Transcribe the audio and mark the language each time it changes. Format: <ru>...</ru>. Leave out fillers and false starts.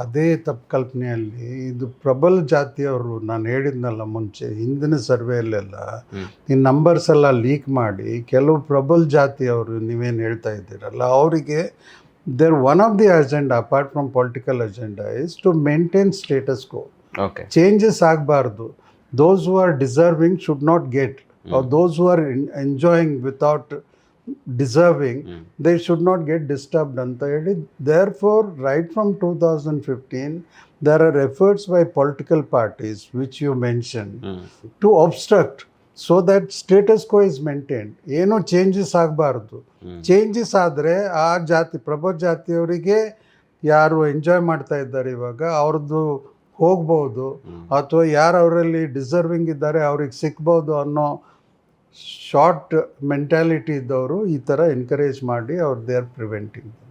<kn>ಅದೇ ತಪ್ಪು ಕಲ್ಪನೆಯಲ್ಲಿ ಇದು ಪ್ರಬಲ ಜಾತಿಯವರು. ನಾನು ಹೇಳಿದ್ನಲ್ಲ ಮುಂಚೆ, ಹಿಂದಿನ ಸರ್ವೆಯಲ್ಲೆಲ್ಲ ಈ ನಂಬರ್ಸ್ ಎಲ್ಲ ಲೀಕ್ ಮಾಡಿ ಕೆಲವು ಪ್ರಬಲ ಜಾತಿಯವರು ನೀವೇನು ಹೇಳ್ತಾ ಇದ್ದೀರಲ್ಲ, ಅವರಿಗೆ</kn> <en>There one of the agenda apart from political agenda is to maintain status quo.</en> <kn>Changes ಆಗಬಾರ್ದು.</kn> <en>those who are deserving should not get, or those who are enjoying without deserving, they should not get disturbed</en> <kn>anta heli.</kn> <en>Therefore, right from 2015 there are efforts by political parties which you mentioned to obstruct so that status quo is maintained.</en> <kn>ಏನು changes ಆಗಬಾರ್ದು. Changes ಆದರೆ ಆ ಜಾತಿ ಪ್ರಬಲ ಜಾತಿಯವರಿಗೆ ಯಾರು enjoy ಮಾಡ್ತಾ ಇದ್ದಾರೆ ಇವಾಗ ಅವ್ರದ್ದು ಹೋಗ್ಬೋದು, ಅಥವಾ ಯಾರು ಅವರಲ್ಲಿ ಡಿಸರ್ವಿಂಗ್ ಇದ್ದಾರೆ ಅವ್ರಿಗೆ ಸಿಗ್ಬೋದು ಅನ್ನೋ ಶಾರ್ಟ್ ಮೆಂಟ್ಯಾಲಿಟಿ ಇದ್ದವರು ಈ ಥರ ಎನ್ಕರೇಜ್ ಮಾಡಿ</kn> <en>They are preventing.</en>